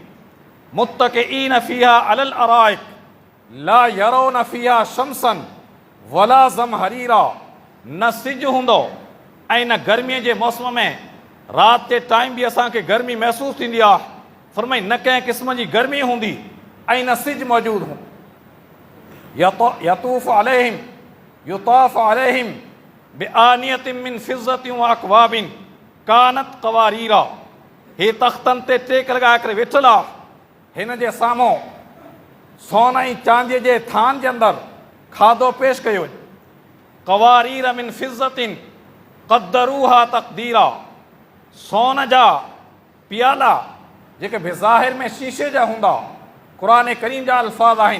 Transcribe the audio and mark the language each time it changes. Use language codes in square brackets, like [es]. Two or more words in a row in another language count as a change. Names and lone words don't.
[ar] متكئين فيها على الأرائك لا يرون فيها شمسا ولا زمهريرا, [sd] न सिजु हूंदो ऐं न गर्मीअ जे मौसम में राति जे टाइम बि असांखे गर्मी महसूसु थींदी आहे। फरमाई न कंहिं क़िस्म जी गर्मी हूंदी ऐं न सिज मौजूदु हूंदो। [ar] يطوف عليهم يطاف عليهم بآنية من فضة وأكواب كانت قواريرا, [sd] हे तख़्तनि ते टेक लॻाए करे वेठल आहे, हिन जे साम्हूं सोन ऐं चांदीअ जे थान जे अंदरि खाधो पेश कयो वञे। [ar] قوارير من فضة قدروها تقديرا, [sd] सोन जा पियाला जेके बेज़ाहिर में शीशे जा हूंदा, क़ुरान करीम जा अल्फाज़ आहिनि।